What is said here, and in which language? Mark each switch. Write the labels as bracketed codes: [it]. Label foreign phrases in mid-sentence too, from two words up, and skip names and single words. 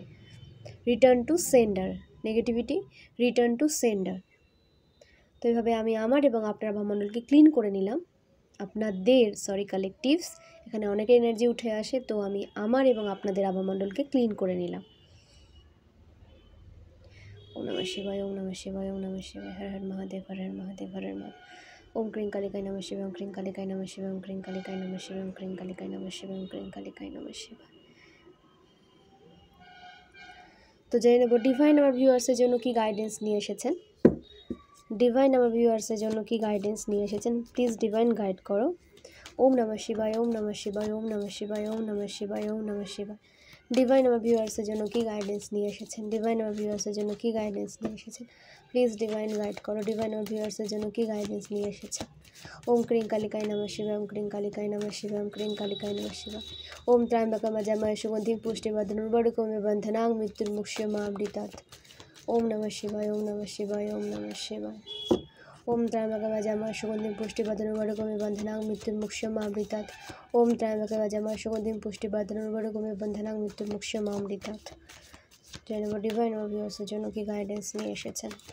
[en] Return to sender, negativity return to sender. [bn] তো এইভাবে আমি আমার এবং আপনার ভাবমণ্ডলকে ক্লিন করে নিলাম। কালেকটিভস, এখানে অনেক এনার্জি উঠে আসে, তো আমি আমার এবং আপনাদের আভামণ্ডলকে ক্লিন করে নিলাম। [sa] ওম নমঃ শিবায়, ওম নমঃ শিবায়, ওম নমঃ শিবায়, হর হর মহাদেব, হর হর মহাদেব, হর হর মহাদেব। ওম ক্রিং কালিকায় নমঃ শিবায়, ওম ক্রিং কালিকায় নমঃ শিবায়, ওম ক্রিং কালিকায় নমঃ শিবায়, ওম ক্রিং কালিকায় নমঃ শিবায়, ওম ক্রিং কালিকায় নমঃ শিবায়। [bn] তো জেনে নেব ডিভাইন আমার ভিউয়ার্সের জন্য কি গাইডেন্স নিয়ে এসেছেন। ডিভাইন আমার ভিউয়ার্সের জন্য কি গাইডেন্স নিয়ে এসেছেন, [en] Please Divine guide [bn] করো। [sa] ওম নমঃ শিবায়, ওম নমঃ শিবায়, ওম নমঃ শিবায়, ওম নমঃ শিবায়, ওম নমঃ শিবায়। [bn] ডিভাইন আমার ভিউয়ার্সের জন্য কি গাইডেন্স নিয়ে এসেছেন, ডিভাইন আমার ভিউয়ার্সের জন্য কি গাইডেন্স নিয়ে এসেছেন, [en] Please Divine guide [bn] করো। ডিভাইন আমার ভিউয়ার্সের জন্য কি গাইডেন্স নিয়ে এসেছেন। [sa] ওম ক্রিং কালিকায় নমঃ শিবায়, ওম ক্রিং কালিকায় নমঃ শিবায়, ওম ক্রিং কালিকায় নমঃ শিবায়। ওম ত্র্যম্বকম যজামহে সুগন্ধিং পুষ্টিবর্ধনং উর্বারুকমিব বন্ধনাং মৃত্যুর্মুক্ষীয়মামৃতাৎ। ওম নমঃ শিবায়, ওম নমঃ শিবায়, ওম নমঃ শিবায়। ওম ত্র্যম্বকম যজামহে সুগন্ধিং পুষ্টিবর্ধনং উর্বারুকমিব বন্ধনাং মৃত্যুর্মুক্ষীয়মামৃতাৎ। ওম ত্র্যম্বকম যজামহে সুগন্ধিং পুষ্টিবর্ধনং উর্বারুকমিব বন্ধনাং মৃত্যুর্মুক্ষীয়মামৃতাৎ। [bn] জেনে নেব ডিভাইন আমার ভিউয়ার্সের জন্য কি গাইডেন্স নিয়ে এসেছেন।